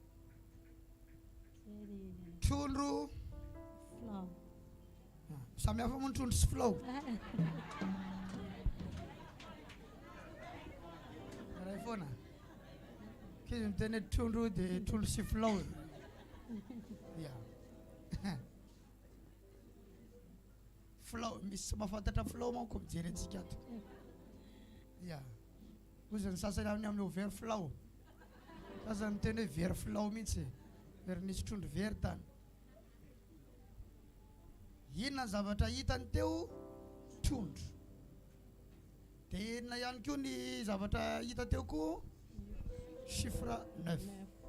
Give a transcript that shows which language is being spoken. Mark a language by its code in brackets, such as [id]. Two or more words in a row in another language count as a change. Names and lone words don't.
[mg] trondro flow samy hafa moa trondro sy flow ray foana kizy miteny trondro dia trondro sy flow ya flow misy mahafantatra flow manko mijery antsika ato ya ozy ny sasany amin'ny [en] over flow [mg] sasany miteny hoe very flow mihitsy very nisy trondro very tany inona zavatra hitany teo trondro dia inona ihany koa ny zavatra hita teo koa chiffre 9